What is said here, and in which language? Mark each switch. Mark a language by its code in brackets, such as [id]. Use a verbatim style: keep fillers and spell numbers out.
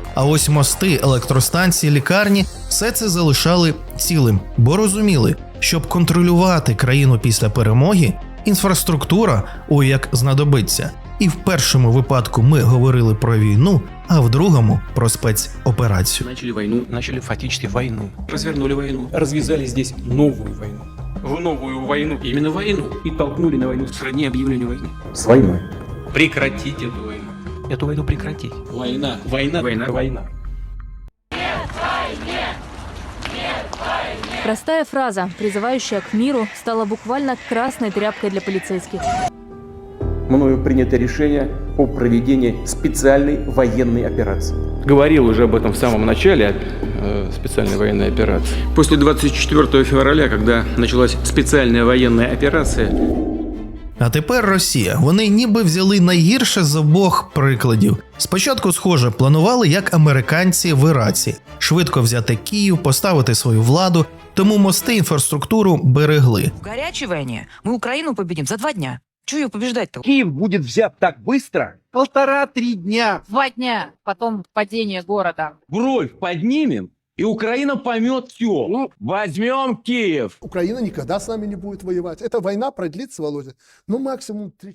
[uk] А ось мости, електростанції, лікарні – все це залишали цілим. Бо розуміли, щоб контролювати країну після перемоги, інфраструктура ой як знадобиться. І в першому випадку ми говорили про війну, а в другому – про спецоперацію. [ru] Начали войну, начали фактически войну. Развернули войну, развязали здесь новую войну. В новую войну, именно войну. И толкнули на войну в стране объявления войны. С войной. Прекратить эту войну. Эту войну прекратить. Война, война, война, война. Простая фраза, призывающая к миру, стала буквально красной тряпкой для полицейских. Мною принято решение о проведении специальной военной операции. Говорил уже об этом в самом начале, э, специальной военной операции. После двадцять четвертого февраля, когда началась специальная военная операция. [uk] А тепер Росія. Вони ніби взяли найгірше з обох прикладів. Спочатку, схоже, планували, як американці в Іраці. Швидко взяти Київ, поставити свою владу, тому мости, інфраструктуру берегли. В гарячій війні ми Україну побідемо за два дня. [ru] Чего ее побеждать-то? Киев будет взят так быстро? Полтора-три дня. Два дня. Потом падение города. Бровь поднимем, и Украина поймет все. Ну, возьмем Киев. Украина никогда с нами не будет воевать. Эта война продлится, Володя, ну максимум три